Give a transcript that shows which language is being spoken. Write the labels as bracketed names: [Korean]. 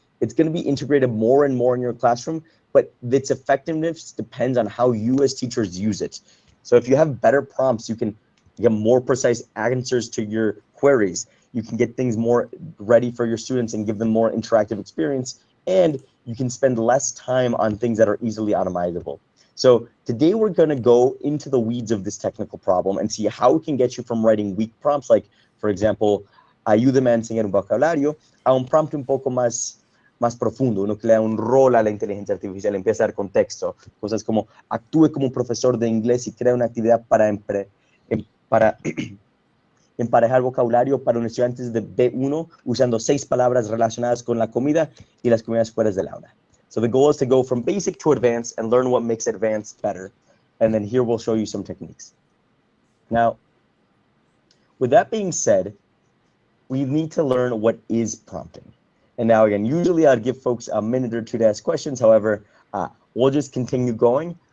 [English] It's going to be integrated more and more in your classroom, but its effectiveness depends on how you as teachers use it. So if you have better prompts, you can get more precise answers to your queries. You can get things more ready for your students and give them more interactive experience, and you can spend less time on things that are easily automatizable. So today we're going to go into the weeds of this technical problem and see how we can get you from writing weak prompts, like, for example, [Spanish] ayúdame a enseñar un vocabulario, a un prompt un poco más profundo, uno que le da un rol a la inteligencia artificial, empieza a dar contexto, cosas como actúe como un profesor de inglés y crea una actividad para emparejar vocabulario para un estudiante de B1 usando 6 palabras relacionadas con la comida y las comidas fuera del aula. [English] So the goal is to go from basic to advanced and learn what makes advanced better. And then here we'll show you some techniques. Now, with that being said, we need to learn what is prompting. And now again, usually I'd give folks a minute or two to ask questions. However, we'll just continue going.